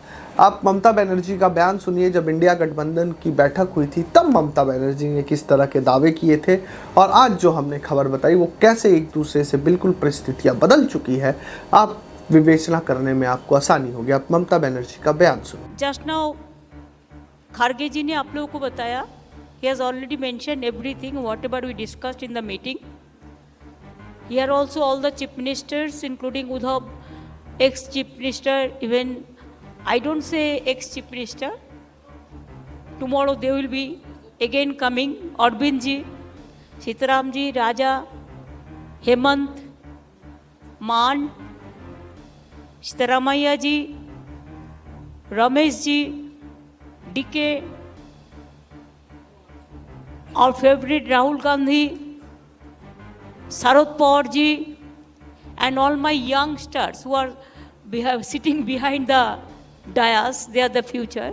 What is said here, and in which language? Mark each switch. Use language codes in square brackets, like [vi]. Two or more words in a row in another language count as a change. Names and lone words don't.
[hi] आप ममता बनर्जी का बयान सुनिए। जब इंडिया गठबंधन की बैठक हुई थी तब ममता बनर्जी ने किस तरह के दावे किए थे और आज जो हमने खबर बताई वो कैसे एक दूसरे से बिल्कुल परिस्थितियाँ बदल चुकी है। आप विवेचना करने में आपको आसानी होगी। आप ममता बनर्जी का बयान सुनिए। [en] just now [hi] खारगे जी ने आप लोगों को बताया, [en] he has already mentioned everything whatever we discussed in the meeting. Here also all the chief ministers including Uddhav, ex-chief minister, even I don't say ex-chief minister, tomorrow they will be again coming, Arvind ji, Sitaram ji, Raja, Hemant, Maan, Sitaramaiah ji, Ramesh ji, DK, our favorite Rahul Gandhi, Sharad Pawar ji, and all my youngsters who are sitting behind the dais, they are the future.